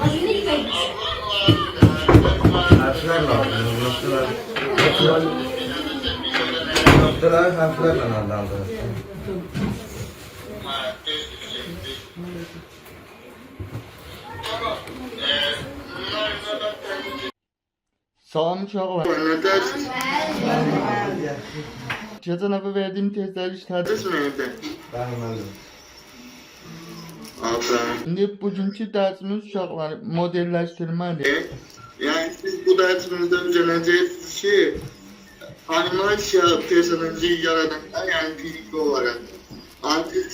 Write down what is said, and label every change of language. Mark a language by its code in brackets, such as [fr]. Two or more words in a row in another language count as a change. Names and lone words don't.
[az] Hərflər lazım, nöqtələr hərflərlə adlandırır. Ha, düzdür. Tamam. Salam uşaqlar. Nə dərsiniz? [tr] Geçen hafta verdiğim testler işlediniz mi evde? [az] Bəli, müəllim. Aferin. [tr] Şimdi bugünkü dersimiz [az] uşaqlar modelləşdirmədir. [tr] Yani siz bu dersimizde öğreneceksiniz ki [az] animasiya personajı yaradanlar, [tr] yani fiziki olarak artık